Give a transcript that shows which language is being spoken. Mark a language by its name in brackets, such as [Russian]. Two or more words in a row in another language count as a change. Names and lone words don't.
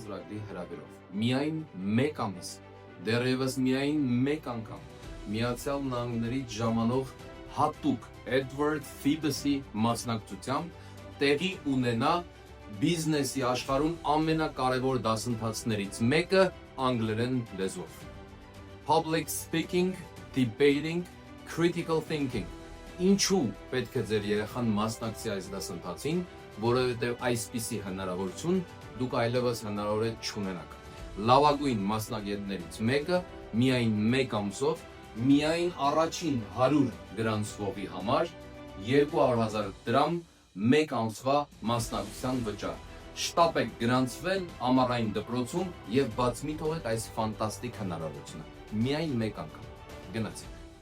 [Armenian] ծրագրի հրավերով միայն 1 ամիս, դեռևս միայն 1 անգամ Միացյալ Նահանգներից ժամանող հատուկ Edward Phoebus-ի մասնակցությամբ տեղի ունենա բիզնեսի աշխարհում ամենակարևոր դասընթացներից մեկը անգլերեն լեզվով։ [English] Public speaking, debating, critical thinking։ [Armenian] Ինչու պետք է ձեր երեխան մասնակցի այս դասընթացին, որովհետև այսպիսի հնարավորություն դուք այլևս հնարավորություն չունենաք։ Լավագույն մասնագետներից մեկը միայն 1 ամսով միայն առաջին 100 գրանցվողի համար 200,000 դրամ 1 ամսվա մասնակցության վճար։ Շտապ եք գրանցվել ամառային դպրոցում եւ բաց մի թողեք այս ֆանտաստիկ հնարավորությունը։ Միայն 1 անգամ։ Գնացեք։